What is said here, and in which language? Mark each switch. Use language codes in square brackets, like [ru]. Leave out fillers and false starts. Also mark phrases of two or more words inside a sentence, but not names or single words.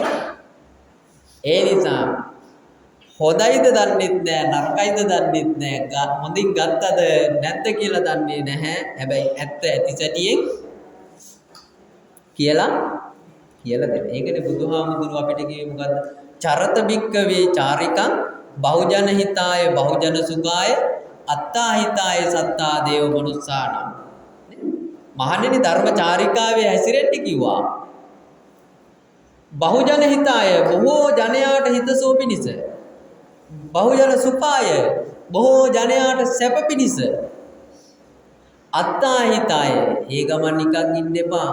[si] ඒ නිසා හොඳයිද දන්නෙත් නෑ නරකයිද දන්නෙත් නෑ හොඳින් ගත්තද නැත්ද කියලා දන්නේ නැහැ. හැබැයි ඇත්ත ඇති සැටියෙන් කියලා දෙන්න. ඒකනේ බුදුහාමුදුරුවෝ අපිට කිව්වේ මොකද්ද? [pi] චරත භික්කවේ චාරිකං බහුජන හිතාය බහුජන සුඛාය අත්තා හිතාය සත්තා දේව මනුස්සානම්. [si] මහණෙනි ධර්ම චාරිකාවේ හැසිරෙන්න කිව්වා. [pi] බහුජන හිතාය [si] බොහෝ ජනයාට හිතසුව පිණිස. [pi] බහුජන සුඛාය [si] බොහෝ ජනයාට සැප පිණිස. [pi] අත්තා හිතාය [si] ඒ ගමන් නිකන් ඉන්න එපා.